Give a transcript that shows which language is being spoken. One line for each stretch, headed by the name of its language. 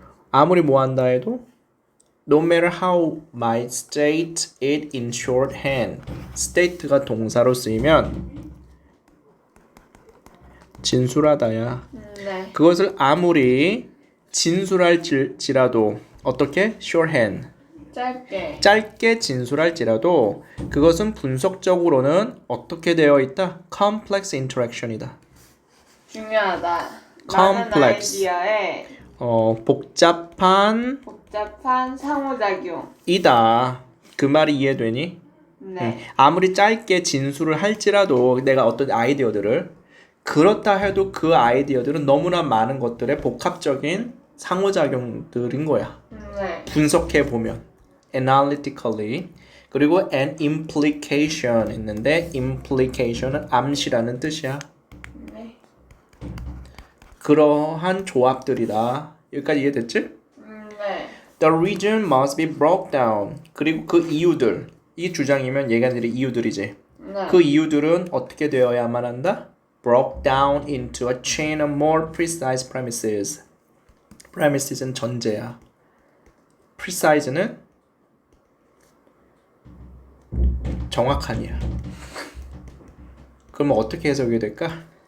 Korean: 아무리 뭐 한다 해도
English: No matter how might state it in shorthand.
Korean: state가 동사로 쓰이면 진술하다야. 네. 그것을 아무리 진술할지라도 어떻게?
English: shorthand.
Korean: 짧게 진술할지라도 그것은 분석적으로는 어떻게 되어 있다?
English: complex interaction이다.
Korean: 중요하다.
English: complex.
Korean: 많은 아이디어에 복잡한 상호작용. 이다. 그 말이 이해되니? 네. 아무리 짧게 진술을 할지라도 내가 어떤 아이디어들을 그렇다 해도 그 아이디어들은 너무나 많은 것들의 복합적인 상호작용들인 거야. 네. 분석해 보면 analytically. 그리고 an implication 있는데 implication은 암시라는 뜻이야. 네. 그러한 조합들이다. 여기까지 이해됐지? 네.
English: The reason must be broke down.
Korean: 그리고 그 이유들. 이 주장이면 얘네들의 이유들이지. 네. 그 이유들은 어떻게 되어야만 한다?
English: Broke down into a chain of more precise premises.
Korean: Premises는 전제야. Precise는 정확한이야. 그러면 어떻게 해석이 될까?